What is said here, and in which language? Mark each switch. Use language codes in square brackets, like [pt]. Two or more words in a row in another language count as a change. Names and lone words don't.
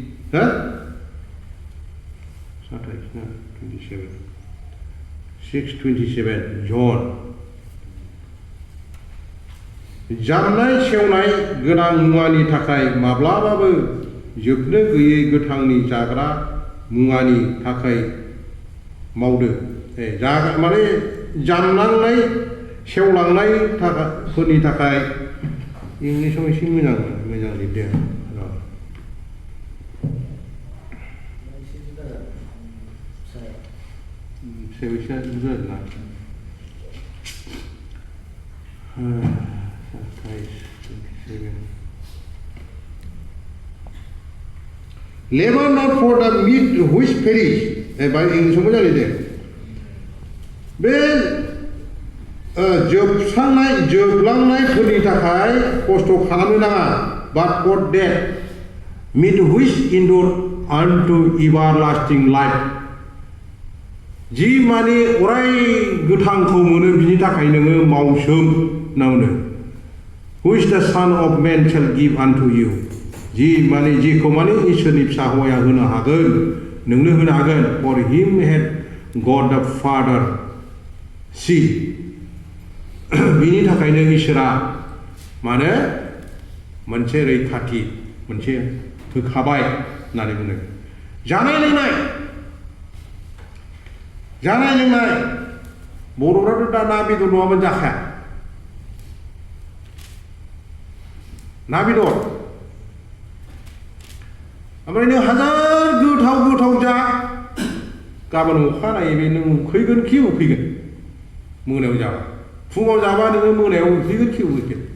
[brx] 6:27 जन जामनाय सेवनाय गोनां मुवानि थाखाय माब्लाबाबो जोबनो गैयै गोथांनि जाग्रा मुवानि थाखाय मावदो माने जामलांनाय सेवलांनाय फोरनि थाखाय इंलिसाव एसे मोजां लिरदों सेवैसा बुझा ना [en] Labor not for the meat which perish. [brx] बाय इंलिसाव मोजां लिरदों बे जोबलांनायफोरनि थाखाय खस्थ' खालामनो नाङा [en] but for that meat which endure unto everlasting life [brx] जि माने अराय गोथांखौ मोनो बिनि थाखाय नोङो मावसोम नावनो [en] which the son of man shall give unto you [brx] जि माने जिखौ माने इसोरनि फिसा हौवाया होनो हागोन नोंनो होनो हागोन [en] for him had God the Father see [brx] बिनि थाखायनो इसोरा माने मोनसे रैखाथि मोनसे होखाबाय होननानै बुङो जानाय लोंनाय बर'फ्राथ' दा ना बेदर नङाबानो जाखाया ना बेदर ओमफ्राय नों हाजार गोथाव जा गाबोन अखानायै बे नों उखैगोन मोनायाव जाबा फुङाव जाबा नोङो मोनायाव उखैगोन